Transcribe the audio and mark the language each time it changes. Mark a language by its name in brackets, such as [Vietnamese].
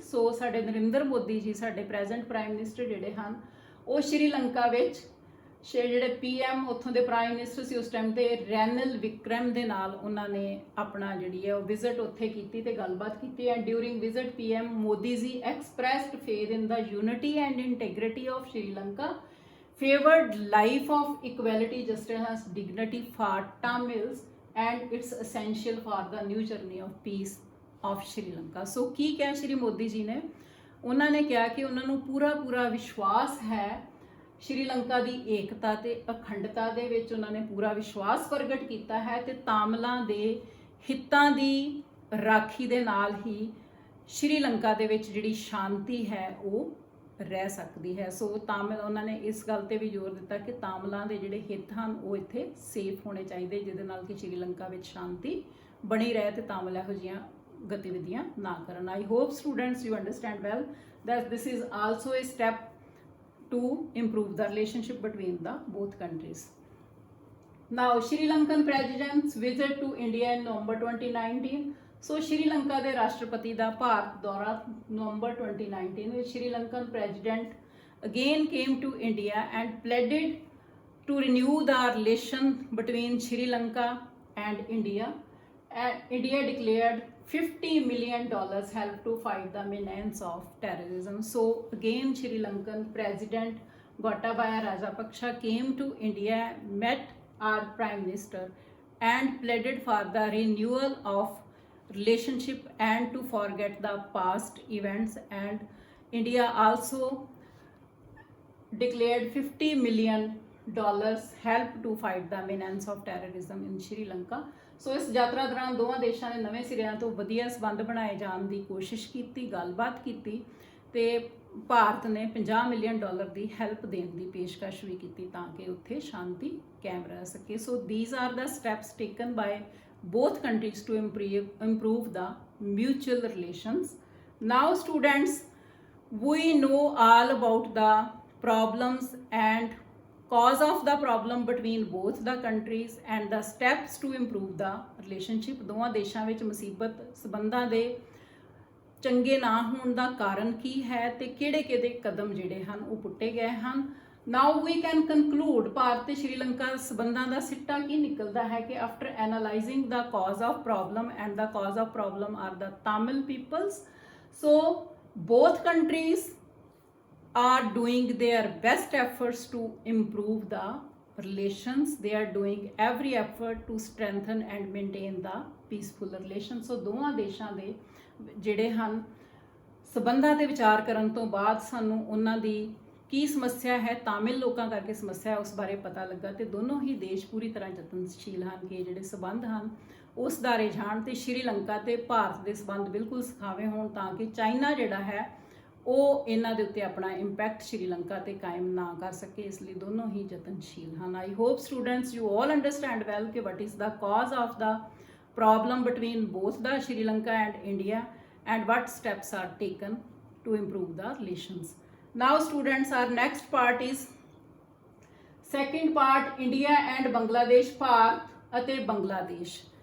[Punjabi] ਸੋ ਸਾਡੇ ਨਰਿੰਦਰ ਮੋਦੀ ਜੀ, ਸਾਡੇ present prime minister ਜਿਹੜੇ ਹਨ, ਉਹ ਸ਼੍ਰੀਲੰਕਾ ਵਿੱਚ ਜਿਹੜੇ ਪੀਐਮ ਉੱਥੋਂ ਦੇ ਪ੍ਰਾਈਮ ਮਿਨਿਸਟਰ ਸੀ ਉਸ ਟਾਈਮ ਤੇ ਰੈਨਲ ਵਿਕਰਮ ਦੇ ਨਾਲ ਉਹਨਾਂ ਨੇ ਆਪਣਾ ਜਿਹੜੀ ਹੈ ਉਹ ਵਿਜ਼ਿਟ ਉੱਥੇ ਕੀਤੀ ਤੇ ਗੱਲਬਾਤ ਕੀਤੀ। [English] And during visit PM Modi ji expressed faith in the unity and integrity of Sri Lanka, favored life of equality, justice and dignity for Tamils, and it's essential for the new journey of peace of Sri Lanka. [Punjabi] So ਕੀ ਕਿਹਾ ਸ਼੍ਰੀ ਮੋਦੀ ਜੀ ਨੇ? ਉਹਨਾਂ ਨੇ ਕਿਹਾ ਕਿ ਉਹਨਾਂ ਨੂੰ ਪੂਰਾ ਵਿਸ਼ਵਾਸ ਹੈ ਸ਼੍ਰੀਲੰਕਾ ਦੀ ਏਕਤਾ ਤੇ ਅਖੰਡਤਾ ਦੇ ਵਿੱਚ। ਉਹਨਾਂ ਨੇ ਪੂਰਾ ਵਿਸ਼ਵਾਸ ਪ੍ਰਗਟ ਕੀਤਾ ਹੈ ਤੇ ਤਾਮਿਲਾਂ ਦੇ ਹਿੱਤਾਂ ਦੀ ਰਾਖੀ ਦੇ ਨਾਲ ਹੀ ਸ਼੍ਰੀਲੰਕਾ ਦੇ ਵਿੱਚ ਜਿਹੜੀ ਸ਼ਾਂਤੀ ਹੈ ਉਹ ਰਹਿ ਸਕਦੀ ਹੈ। ਸੋ ਤਾਮਿਲ ਉਹਨਾਂ ਨੇ ਇਸ ਗੱਲ ਤੇ ਵੀ ਜ਼ੋਰ ਦਿੱਤਾ ਕਿ ਤਾਮਿਲਾਂ ਦੇ ਜਿਹੜੇ ਹਿੱਤ ਹਨ ਉਹ ਇੱਥੇ ਸੇਫ ਹੋਣੇ ਚਾਹੀਦੇ, ਜਿਹਦੇ ਨਾਲ ਕਿ ਸ਼੍ਰੀਲੰਕਾ ਵਿੱਚ ਸ਼ਾਂਤੀ ਬਣੀ ਰਹੇ ਤੇ ਤਾਮਿਲ ਇਹੋ ਜਿਹੀਆਂ ਗਤੀਵਿਧੀਆਂ ਨਾ ਕਰਨ। [English] I hope students you understand well that this is also a step to improve the relationship between the both countries. Now Sri Lankan president's visit to India in November 2019. [Punjabi] ਸੋ ਸ਼੍ਰੀਲੰਕਾ ਦੇ ਰਾਸ਼ਟਰਪਤੀ ਦਾ ਭਾਰਤ ਦੌਰਾ ਨਵੰਬਰ 2019 ਵਿੱਚ। [English] Sri Lankan president again came to India and pleaded to renew the relation between Sri Lanka and India. India declared $50 million help to fight the menace of terrorism. So again Sri Lankan President Gotabaya Rajapaksa came to India, met our Prime Minister and pleaded for the renewal of relationship and to forget the past events. And India also declared $50 million help to fight the menace of terrorism in Sri Lanka. [Punjabi] ਸੋ ਇਸ ਯਾਤਰਾ ਦੌਰਾਨ ਦੋਵਾਂ ਦੇਸ਼ਾਂ ਨੇ ਨਵੇਂ ਸਿਰਿਆਂ ਤੋਂ ਵਧੀਆ ਸੰਬੰਧ ਬਣਾਏ ਜਾਣ ਦੀ ਕੋਸ਼ਿਸ਼ ਕੀਤੀ, ਗੱਲਬਾਤ ਕੀਤੀ ਤੇ ਭਾਰਤ ਨੇ $50 ਮਿਲੀਅਨ ਦੀ ਹੈਲਪ ਦੇਣ ਦੀ ਪੇਸ਼ਕਸ਼ ਵੀ ਕੀਤੀ ਤਾਂ ਕਿ ਉੱਥੇ ਸ਼ਾਂਤੀ ਕਾਇਮ ਰਹਿ ਸਕੇ। [English] So these are the steps taken by both countries to improve the mutual relations. Now students, we know all about the problems and cause of the problem between both the countries and the steps to improve the relationship. [Punjabi] ਦੋਵਾਂ ਦੇਸ਼ਾਂ ਵਿੱਚ ਮੁਸੀਬਤ ਸਬੰਧਾਂ ਦੇ ਚੰਗੇ ਨਾ ਹੋਣ ਦਾ ਕਾਰਨ ਕੀ ਹੈ ਤੇ ਕਿਹੜੇ ਕਦਮ ਜਿਹੜੇ ਹਨ ਉਹ ਪੁੱਟੇ ਗਏ ਹਨ। [English] Now we can conclude Bharat ਤੇ ਸ਼੍ਰੀਲੰਕਾ ਸਬੰਧਾਂ ਦਾ ਸਿੱਟਾ ਕੀ ਨਿਕਲਦਾ ਹੈ ਕਿ after analyzing the cause of problem, and the cause of problem are the Tamil peoples. So both countries are doing their best efforts to improve the relations. They are doing every effort to strengthen and maintain the peaceful relations. [Punjabi] So ਦੋਵਾਂ ਦੇਸ਼ਾਂ ਦੇ ਜਿਹੜੇ ਹਨ ਸਬੰਧਾਂ ਤੇ ਵਿਚਾਰ ਕਰਨ ਤੋਂ ਬਾਅਦ ਸਾਨੂੰ ਉਹਨਾਂ ਦੀ ਕੀ ਸਮੱਸਿਆ ਹੈ, ਤਾਮਿਲ ਲੋਕਾਂ ਕਰਕੇ ਸਮੱਸਿਆ ਹੈ, ਉਸ ਬਾਰੇ ਪਤਾ ਲੱਗਾ ਤੇ ਦੋਨੋਂ ਹੀ ਦੇਸ਼ ਪੂਰੀ ਤਰ੍ਹਾਂ ਯਤਨਸ਼ੀਲ ਹਨ ਕਿ ਜਿਹੜੇ ਸਬੰਧ ਹਨ ਉਸ ਦਾ ਰੁਝਾਨ ਤੇ ਸ਼੍ਰੀਲੰਕਾ ਤੇ ਭਾਰਤ ਦੇ ਸਬੰਧ ਬਿਲਕੁਲ ਸੁਖਾਵੇਂ ਹੋਣ ਤਾਂ ਕਿ ਚਾਈਨਾ ਜਿਹੜਾ ਹੈ ਉਹ ਇਹਨਾਂ ਦੇ ਉੱਤੇ ਆਪਣਾ ਇੰਪੈਕਟ ਸ਼੍ਰੀਲੰਕਾ ਤੇ ਕਾਇਮ ਨਾ ਕਰ ਸਕੇ। ਇਸ ਲਈ ਦੋਨੋਂ ਹੀ ਯਤਨਸ਼ੀਲ ਹਨ। [English] I hope students you all understand well ਕਿ what is the cause of the problem between both the Sri Lanka and India and what steps are taken to improve the relations. Now students, our next part is second part, India and Bangladesh, Bharat ਅਤੇ ਬੰਗਲਾਦੇਸ਼।